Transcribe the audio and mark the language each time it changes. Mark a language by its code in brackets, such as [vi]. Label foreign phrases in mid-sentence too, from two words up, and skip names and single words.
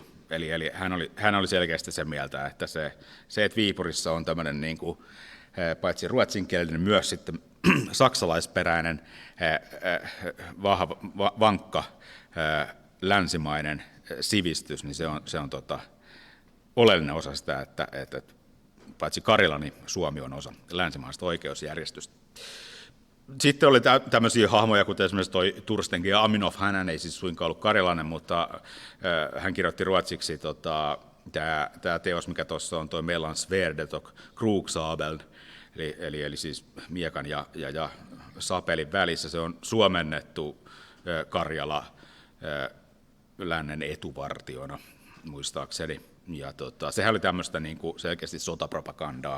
[fi] Eli hän oli selkeästi sen mieltä, että se että Viipurissa on tämmöinen niin kuin, paitsi ruotsinkielinen, myös sitten saksalaisperäinen, vankka, länsimainen sivistys, niin se on oleellinen osa sitä, että paitsi Karjala, niin Suomi on osa länsimaista oikeusjärjestystä. Sitten oli tämmöisiä hahmoja, kuten esimerkiksi toi Turstenkin ja Aminov. Hän ei siis suinkaan ollut karjalainen, mutta hän kirjoitti ruotsiksi tämä teos, mikä tuossa on, toi Mellan svärdet och kroksabeln, eli siis miekan ja sapelin välissä. Se on suomennettu Karjala lännen etuvartiona, muistaakseni. Ja sehän oli tämmöistä niin kuin selkeästi sotapropagandaa.